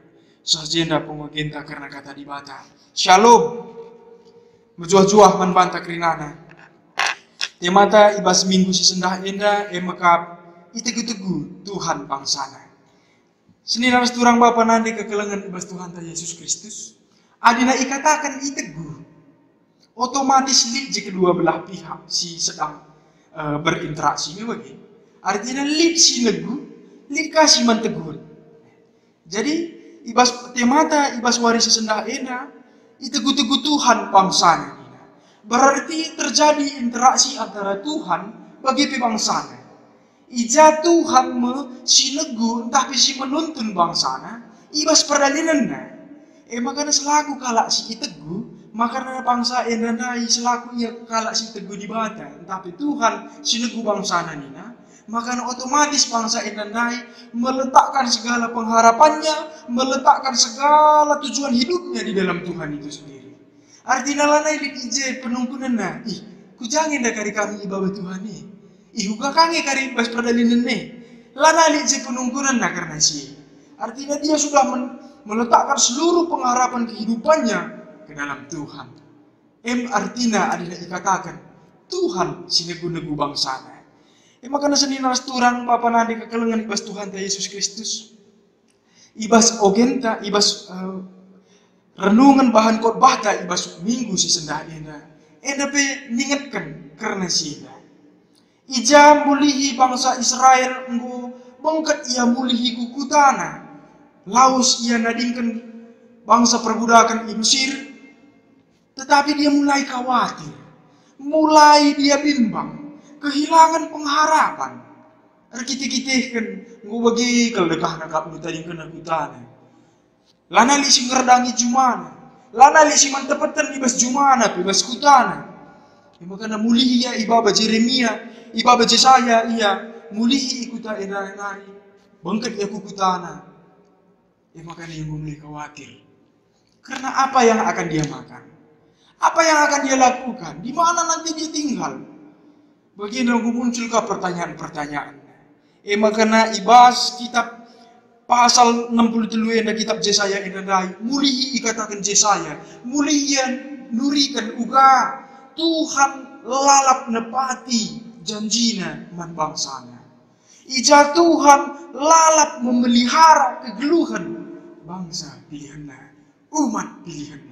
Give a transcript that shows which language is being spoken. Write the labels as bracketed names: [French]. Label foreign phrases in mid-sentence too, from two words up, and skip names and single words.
[Batak Karo] Sahjenda pengagenta karena kata dibata. Shalom, menjuah-juah man banta kerinana. Temata ibas minggu si sendah enda emakap itegu-tegu Tuhan bangsana. Seni naras turang Bapa nande kekelengan ibas Tuhan ta Yesus Kristus. Adina ikatakan itegu. [Indonesian] Otomatis lead je kedua belah pihak si sedang berinteraksi bagi. [Batak Karo] Artinya lead si negu, lead kasih mantegun. Jadi ibas temata ibas waris sendah enda itegu-tegu Tuhan bangsana. [Indonesian] Berarti terjadi interaksi antara Tuhan bagi bangsana. [Batak Karo] Ija Tuhan sinegu entah si menuntun bangsana, ibas perdalinanna. Makanya selaku kalak si itegu, makanya bangsa endanai selaku ia kalak si tegu di bata. Tapi Tuhan sinegu bangsana nina, [Indonesian] makanya otomatis bangsa endanai meletakkan segala pengharapannya, meletakkan segala tujuan hidupnya di dalam Tuhan itu sendiri. [Batak Karo] Artinya lanai di ije penungkunan na, ku jangan dah kari kami ibadah Tuhan ni, huka kange kari bas perdalinan ni, lanai di ije penungkunan na karena si, [Indonesian] artinya dia sudah meletakkan seluruh pengharapan kehidupannya ke dalam Tuhan. [Batak Karo] Artinya adina dikatakan Tuhan sinegu-negu bangsana. Makanya seni naras turang Bapa nande kekelengan ibas Tuhan ta Yesus Kristus, ibas ogenta ibas renungan bahan khotbah ta ibas minggu si sendah enda pe ningatkan karena sida ija mulihi bangsa Israel nggo bangkat ia mulihi kukutana laus ia nadingkan bangsa perbudakan di Mesir, [Indonesian] tetapi dia mulai khawatir, mulai dia bimbang, kehilangan pengharapan. [Batak Karo] Arkitih-kitih kan nggo bagi kalau dekah nakap nu tadi kena kutana. Lana li si ngerdangi jumana, lana li si mantepetan ibas jumana, ibas kutana. Makanya mulihi ya ibaba Jeremia, ibaba Yesaya iya mulihi ikuta enari, bangkat ya kukutana. [Indonesian] Makanya yang mulai khawatir. Karena apa yang akan dia makan? Apa yang akan dia lakukan? Di mana nanti dia tinggal? Bagaimana munculkah pertanyaan-pertanyaan? [Batak Karo] Makanya ibas kitab pasal 63 enda kitab Yesaya enda mulihi ikatakan Yesaya, mulihian nurikan uga Tuhan lalap nepati janjina man bangsana. Ija Tuhan lalap memelihara kegeluhan bangsa pilihanna, umat pilihanna.